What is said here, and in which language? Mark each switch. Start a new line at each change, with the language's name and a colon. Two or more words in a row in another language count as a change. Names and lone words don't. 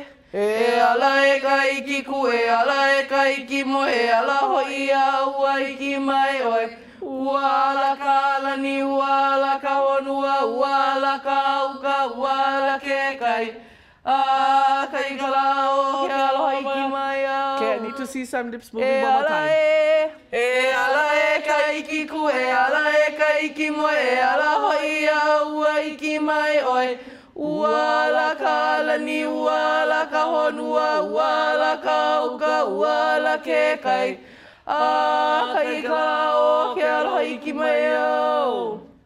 Hawaiian: E ala e ka iki ku, e ala e ka iki mo, e ala hoi a ua hiki mai oi. Ua ala ka alani, ua ala ka honua, ua ala ka uka, ua ala ke kai. A ka ikalau ke aloha hiki mai au.
English: Okay, I need to see some lips moving one more time.
Hawaiian: E ala e ka iki ku, e ala e ka iki mo, e ala hoi a ua hiki mai oi. Ua ala ka alani, ua ala ka honua, ua ala ka uka, ua ala ke kai. A ka ikalau ke aloha hiki mai au.